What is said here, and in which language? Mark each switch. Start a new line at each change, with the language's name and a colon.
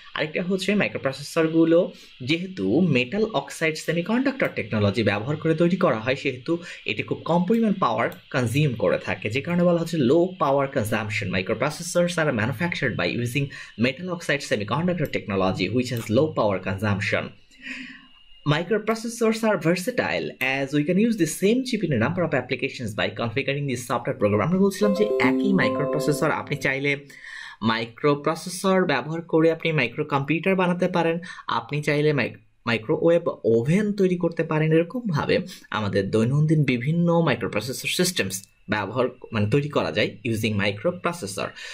Bangla: আরেকটা হচ্ছে মাইক্রোপ্রসেসরগুলো যেহেতু মেটাল অক্সাইড সেমিকন্ডাক্টর টেকনোলজি ব্যবহার করে তৈরি করা হয়, সেহেতু এটি খুব কম পরিমাণ পাওয়ার কনজিউম করে থাকে, যে কারণে বলা হচ্ছে লো power consumption.
English: Microprocessors are manufactured by using metal oxide semiconductor technology which has low power consumption. Microprocessors are versatile as we can use the same chip in a number of applications by configuring the software program.
Bangla: আমরা বলছিলাম যে একই microprocessor আপনি চাইলে microprocessor ব্যবহার করে আপনি micro computer বানাতে পারেন, আপনি চাইলে মাইক্রোওয়েভ ওভেন তৈরি করতে পারেন। এরকমভাবে আমাদের দৈনন্দিন বিভিন্ন মাইক্রোপ্রসেসর সিস্টেমস তৈরি করা যায় ইউজিং মাইক্রোপ্রসেসর।